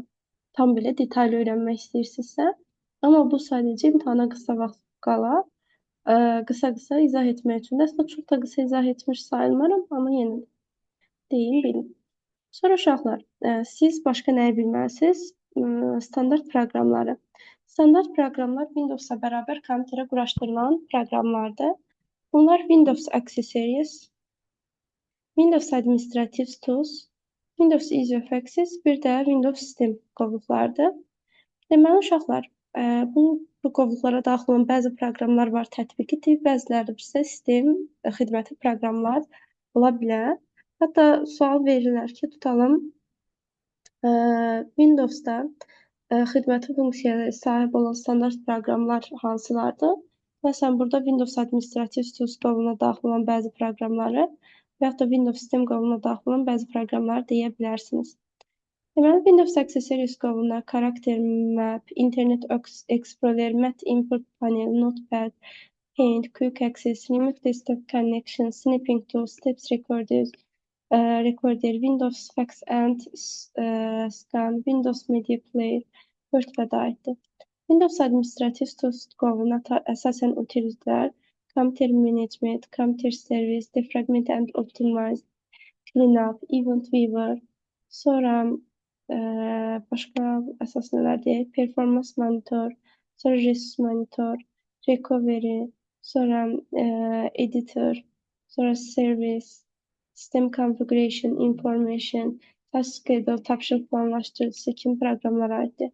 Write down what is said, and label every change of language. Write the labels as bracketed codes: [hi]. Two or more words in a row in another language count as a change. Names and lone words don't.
[az] Tam belə detaylı öyrənmək istəyirsinizsə. Amma bu sadəcə imtahana qısa vaxt qala qısa-qısa izah etmək üçün. Əslində, çox da qısa izah etmiş sayılmaram, amma yenə deyim, bilin. Sonra uşaqlar, siz başqa nəyi bilməlisiniz? Standart proqramları. Standart proqramlar Windows-la bərabər kompüterə quraşdırılan proqramlardır. Bunlar Windows Accessories, Windows Administrative Tools, Windows Easy of Access, bir də Windows System qovluqlardır. Deməli, uşaqlar, bu qovluqlara daxil olan bəzi proqramlar var, tətbiqidir, bəziləri də bizə sistem xidməti proqramlar ola bilər. Hətta sual verirlər ki, tutalım, Windows-da xidməti funksiyaya sahib olan standart proqramlar hansılardır? Məsələn, burada Windows Administrative Tools qovluğuna daxil olan bəzi proqramları və yaxud da Windows System qovluğuna daxil olan bəzi proqramları deyə bilərsiniz. Deməli, Windows Accessories qovluğuna Character Map, Internet Explorer, Mat Input Panel, Notepad, Paint, Quick Access, Remote Desktop Connection, Snipping Tools, Steps Recorder, Windows Fax and Scan, Windows Media Player, WordPad aiddir. Windows Administrative Tools qovluğuna əsasən utilizlər, Computer Management, Computer Service, Defragment and Optimize, Cleanup, Event Viewer, sonra başqa əsas nələrdir? Performance Monitor, sonra Resource Monitor, Recovery, sonra Editor, sonra Service, System Configuration, Information, Task Schedule, tapşırıq planlaşdırıcısı kimi proqramlara aiddir.